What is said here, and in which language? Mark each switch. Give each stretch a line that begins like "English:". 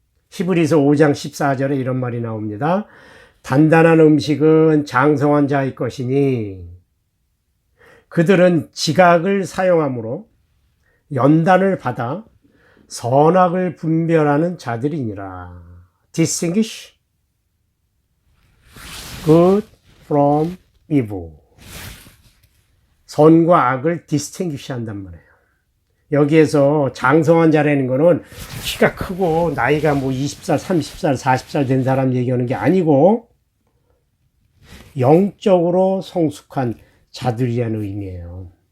Korean: 히브리서 5장 14절에 이런 말이 나옵니다. 단단한 음식은 장성한 자의 것이니 그들은 지각을 사용함으로 연단을 받아 선악을 분별하는 자들이니라.
English: Distinguish good from evil.
Korean: 선과 악을 distinguish 한단 말이에요. 여기에서 장성한 자라는 거는 키가 크고 나이가 뭐 20살, 30살, 40살 된 사람 얘기하는 게 아니고 영적으로 성숙한 자들이라는 의미예요.